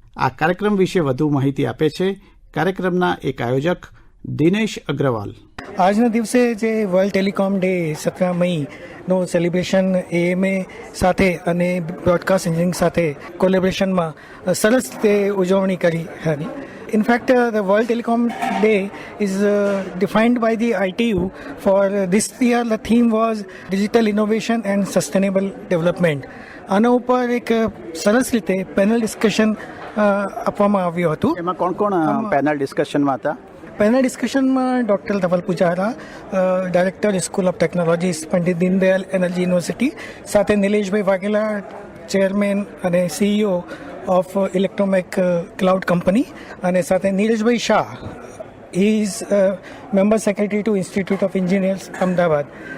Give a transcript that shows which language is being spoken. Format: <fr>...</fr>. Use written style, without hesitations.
<gu>આ કાર્યક્રમ વિશે વધુ માહિતી આપે છે કાર્યક્રમના એક આયોજક દિનેશ અગ્રવાલ. આજના દિવસે જે world telecom day 17 મઈનો celebration AMA સાથે અને બ્રોડકાસ્ટ એન્જિનિયરિંગ સાથે કોલેબોરેશનમાં સરસ રીતે ઉજવણી કરી હતી.</gu> <en>In fact, the World Telecom Day is defined by the ITU. For this year, the theme was Digital Innovation and Sustainable Development.</en> <gu>આના ઉપર એક સરસ રીતે પેનલ ડિસ્કશન આપવામાં આવ્યું હતું. એમાં કોણ કોણ પેનલ ડિસ્કશનમાં હતા? Panel ડિસ્કશનમાં doctor Dhaval Pujara, director school of technology, Pandit Deendayal energy university, સાથે નિલેશભાઈ વાઘેલા, ચેરમેન અને CEO ઓફ ઇલેક્ટ્રોમેક ક્લાઉડ કંપની, અને સાથે નીરજભાઈ Shah,</gu> <en>He is member secretary to institute of engineers Ahmedabad.</en>